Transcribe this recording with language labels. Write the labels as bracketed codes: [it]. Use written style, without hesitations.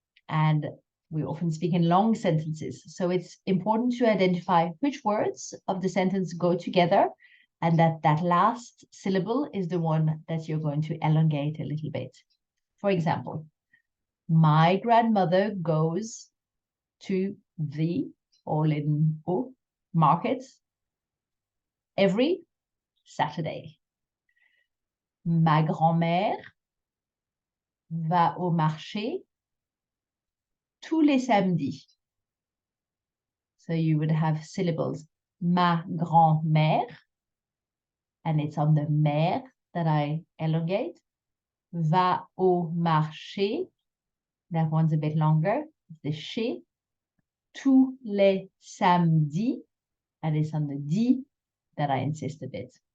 [en] And we often speak in long sentences. So it's important to identify which words of the sentence go together, and that last syllable is the one that you're going to elongate a little bit. For example, my grandmother goes to the, all in O, market every Saturday. [fr] Ma grand-mère va au marché tous les samedis. [en] So you would have syllables. [fr] Ma grand-mère, [en] and it's on the mère that I elongate. [fr] Va au marché, [en] that one's a bit longer. The chez. [fr] Tous les samedis, [en] and it's on the di that I insist a bit.